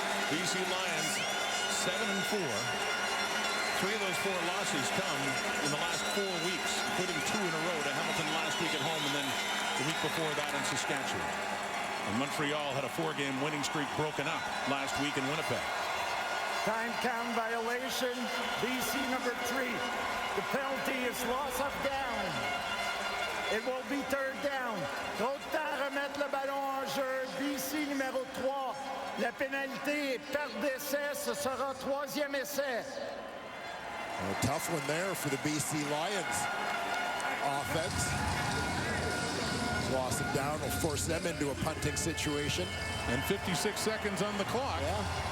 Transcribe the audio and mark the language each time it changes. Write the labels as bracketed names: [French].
[English] BC Lions 7-4. 3 of those 4 losses come in the last 4 weeks, including 2 in a row to Hamilton last week at home and then the week before that in Saskatchewan. And Montreal had a 4-game winning streak broken up last week in Winnipeg. Time count violation, BC number 3. The penalty is loss of down. It will be 3rd down. [French] Trop de temps à remettre le ballon en jeu. BC numéro 3. La pénalité est perte d'essai. Ce sera 3e essai. [English] A tough one there for the BC Lions offense. Loss of down will force them into a punting situation. And 56 seconds on the clock. Yeah.